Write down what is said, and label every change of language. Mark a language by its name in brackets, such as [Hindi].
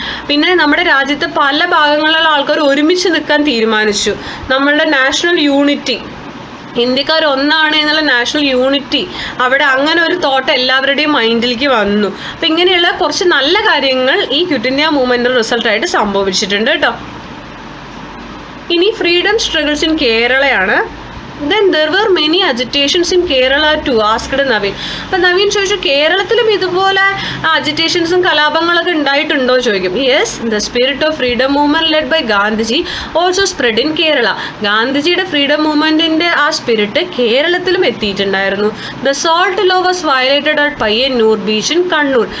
[Malayalam] പിന്നെ നമ്മുടെ രാജ്യത്ത് പല ഭാഗങ്ങളിലുള്ള ആൾക്കാർ ഒരുമിച്ച് നിൽക്കാൻ തീരുമാനിച്ചു. നമ്മളുടെ നാഷണൽ യൂണിറ്റി, ഇന്ത്യക്കാർ ഒന്നാണ് എന്നുള്ള നാഷണൽ യൂണിറ്റി, അവിടെ അങ്ങനെ ഒരു തോട്ട് എല്ലാവരുടെയും മൈൻഡിലേക്ക് വന്നു. അപ്പം ഇങ്ങനെയുള്ള കുറച്ച് നല്ല കാര്യങ്ങൾ ഈ ക്വിറ്റ് ഇന്ത്യ മൂവ്മെൻറ്റ് റിസൾട്ടായിട്ട് സംഭവിച്ചിട്ടുണ്ട് കേട്ടോ. [English] ഇനി freedom struggles in കേരളയാണ്. Then there were many agitations in Kerala too, asked Naveen. [Malayalam] അപ്പം നവീൻ ചോദിച്ചു, കേരളത്തിലും ഇതുപോലെ അജിറ്റേഷൻസും കലാപങ്ങളൊക്കെ ഉണ്ടായിട്ടുണ്ടോ ചോദിക്കും. [English] Yes, the spirit of freedom movement led by Gandhiji also spread in Kerala. [Malayalam] ഗാന്ധിജിയുടെ ഫ്രീഡം മൂവ്മെൻറ്റിൻ്റെ ആ സ്പിരിറ്റ് കേരളത്തിലും എത്തിയിട്ടുണ്ടായിരുന്നു. [English] The salt law was violated at Payyanur beach in Kannur.